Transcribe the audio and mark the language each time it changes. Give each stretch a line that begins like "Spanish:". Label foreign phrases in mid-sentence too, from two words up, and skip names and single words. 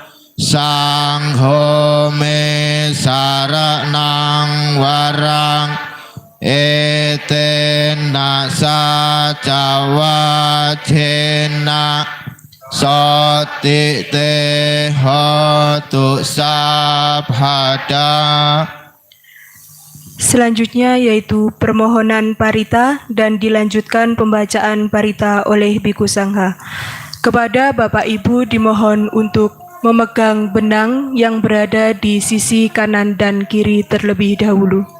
Pali: Sangho me saranang warang Etena saca wacena Soti te hotu sabhada.
Indonesian: Selanjutnya yaitu permohonan parita dan dilanjutkan pembacaan parita oleh Bhikkhu Sangha. Kepada Bapak Ibu dimohon untuk memegang benang yang berada di sisi kanan dan kiri terlebih dahulu.